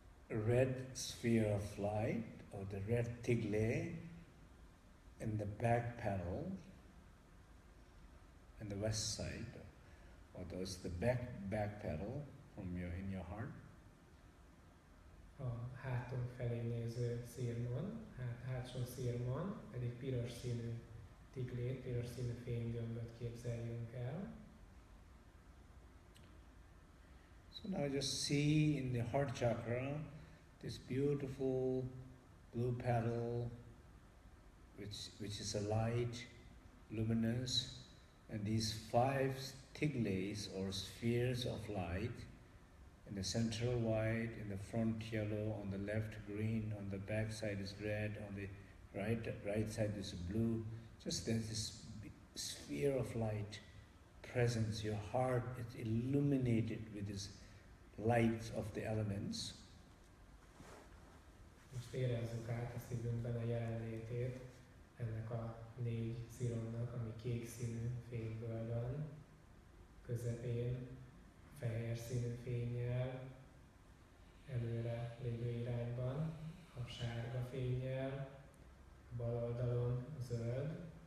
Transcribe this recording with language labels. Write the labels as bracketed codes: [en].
[en] Red sphere of light, or the red tigle, in the back panel, in the west side, or those the back panel from in your heart. [hu] A hátunk felé néző szirmon, hátsó szirmon pedig piros színű tiglét, piros színű fénygömböt képzeljünk el. [en] So now just see in the heart chakra this beautiful blue petal, which is a light, luminous, and these 5 tigles or spheres of light, in the central white, in the front yellow, on the left green, on the back side is red, on the right side is blue. Just there's this sphere of light presence. Your heart is illuminated with this light of the elements. [hu] Most érezzük át a szívünkben a jelenlétét ennek a 4 sziromnak, ami kék színű fényből van, közepén fehér színű fénnyel, előre lévő irányban a sárga fénnyel, a bal oldalon a zöld,